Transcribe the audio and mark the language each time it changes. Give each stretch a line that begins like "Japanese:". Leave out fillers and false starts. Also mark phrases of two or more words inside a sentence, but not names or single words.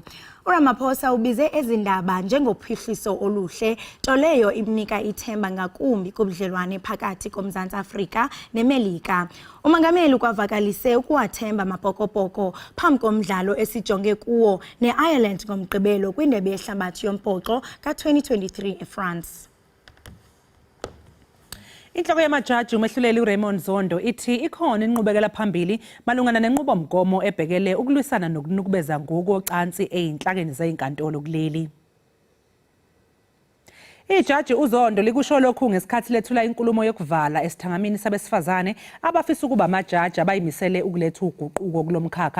Xhosa: uRamaphosa ubize ezindaba njengophuhliso oluhle, nto leyo imnika ithemba ngakumbi kubudlelwane phakathi koMzantsi Afrika neMelika. Umongameli ukwavakalise ukuwathemba amabhokobhoko phambi komdlalo esijonge kuwo neIreland ngomgqibelo kwindebe yehlabathi yombhoxo ka-2023 eFrance.
Zulu: Inhloko yamajaji umehluleli uRaymond Zondo ithi ikhona inqubekela phambili malungana nenqubomgomo ebhekele ukulwisana nokunukubeza ngokocansi eyinhlakeni zezinkantolo kuleli. Ijaji uZondo likusho lokhu ngesikhathi lethula inkulumo yokuvala esithangamini sabesifazane abafisa ukuba amajaji abayimisele ukuletha uguquko kulomkhakha.